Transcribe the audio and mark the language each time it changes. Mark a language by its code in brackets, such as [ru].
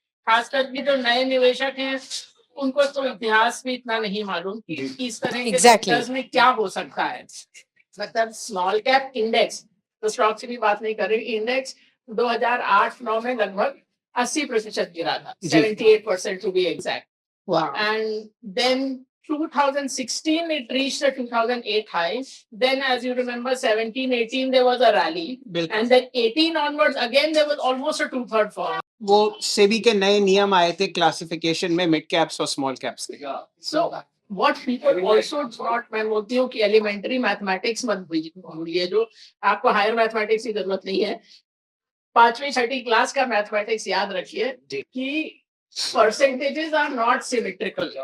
[hi] खासकर कि जो नए निवेशक हैं उनको तो इतिहास भी इतना नहीं मालूम कि इस तरह के सेक्टर्स में क्या हो सकता है। मतलब स्मॉल कैप इंडेक्स, तो स्टॉक की भी बात नहीं कर रही, इंडेक्स 2008-9 में लगभग 80% गिरा था, जी। [en] 78% to be exact. Wow. And then 2016 it reached the 2008 highs. Then, as you remember, 17, 18 there was a rally, [hi] बिल्कुल। [en] and then 18 onwards again there was almost a 2/3 fall. [hi] वो सेबी के नए नियम आए थे क्लासिफिकेशन में मिड कैप्स और स्मॉल कैप्स के। [en] So what people also not, [hi] मैं बोलती हूँ कि एलिमेंट्री मैथमेटिक्स मत भूलिए, जो आपको हायर मैथमेटिक्स की जरूरत नहीं है, 5वीं 6वीं क्लास का मैथमेटिक्स याद रखिए कि [en] Percentages are not symmetrical.